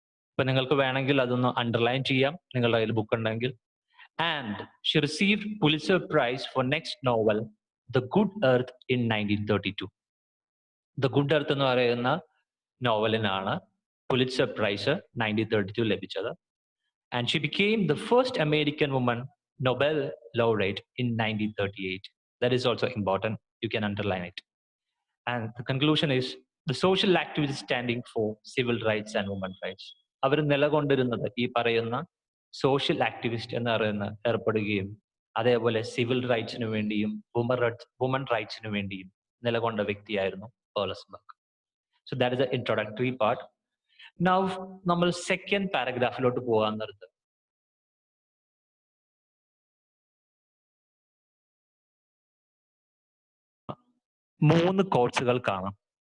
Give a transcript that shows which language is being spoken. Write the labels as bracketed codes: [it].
[ml] ഇപ്പൊ നിങ്ങൾക്ക് വേണമെങ്കിൽ അതൊന്ന് അണ്ടർലൈൻ ചെയ്യാം നിങ്ങളുടെ കയ്യിൽ ബുക്ക് ഉണ്ടെങ്കിൽ. [en] And she received Pulitzer prize for next novel the good earth in 1932. [ml] The good earth എന്ന് പറയുന്ന നോവലിനാണ് പുലിറ്റ്സർ പ്രൈസ് 1932 ലഭിച്ചത്. [en] And she became the first American woman Nobel laureate in 1938. That is also important. You can underline it. And the conclusion is the social activist standing for civil rights and women rights. [ml] അവർ നിലകൊണ്ടിരുന്നത് ഈ പറയുന്ന social activist എന്ന് പറയുന്ന ഏർപ്പെടുകയും അതേപോലെ civil റൈറ്റ്സിനു വേണ്ടിയും woman റൈറ്റ്സിനു വേണ്ടിയും നിലകൊണ്ട വ്യക്തിയായിരുന്നു pearl എസ്.ബക്ക്. [en] So that is the introductory part. [ml] Now നമ്മൾ സെക്കൻഡ് പാരഗ്രാഫിലോട്ട് പോകാൻ നേരത്ത് മൂന്ന് കോട്സുകൾ കാണാം.